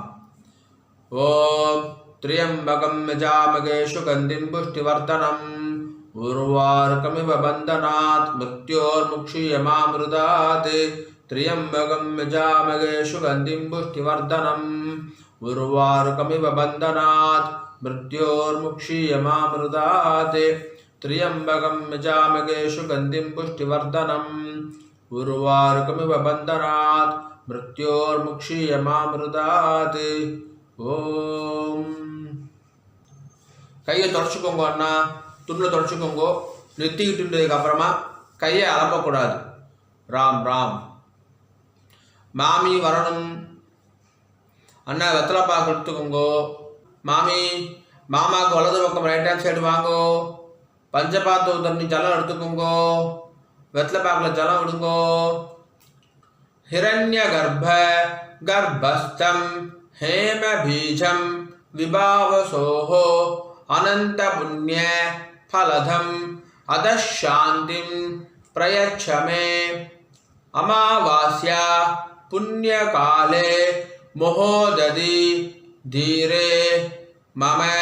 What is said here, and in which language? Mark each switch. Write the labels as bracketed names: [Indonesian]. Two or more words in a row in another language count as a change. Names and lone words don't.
[Sanskrit] ओम् त्र्यम्बकं यजामहे सुगन्धिं पुष्टिवर्धनम् उर्वारुकमिव बन्धनात् मृत्योर्मुक्षीयमामृतात्. त्र्यम्बकं यजामहे सुगन्धिं पुष्टिवर्धनम् उर्वारुकमिव बन्धनात् मृत्योर्मुक्षीयमामृतात्. त्र्यंबकं यजामहे सुगंधिं पुष्टिवर्धनम् उर्वारुकमिव बन्धनात् मृत्योर्मुक्षीयमामृतात् ஓம். [Tamil] கையை தொடச்சிக்கோங்க அண்ணா, துணில் தொடச்சிக்கோங்க. நெத்திக்கிட்டுன்றதுக்கு அப்புறமா கையை அலம்பக்கூடாது. ராம் ராம். மாமி வரணும் அண்ணா, வெத்தலை பாக்கு எடுத்துக்கோங்க. மாமி, மாமாவுக்கு வலது பக்கம் [English] right hand side [Tamil] வாங்கோ. பஞ்சபாத்து தண்ணி ஜலம் எடுத்துக்கோங்க. வெத்தலை பாக்கில் ஜலம் விடுங்கோ. [Sanskrit] हिरण्य गर्भ गर्भस्थं हेम बीजम विभावसोहो अनंत पुण्य फलधम अदशांतिम प्रयच्छ मे अमावास्या पुण्य काले मोहोदधि धीरे मम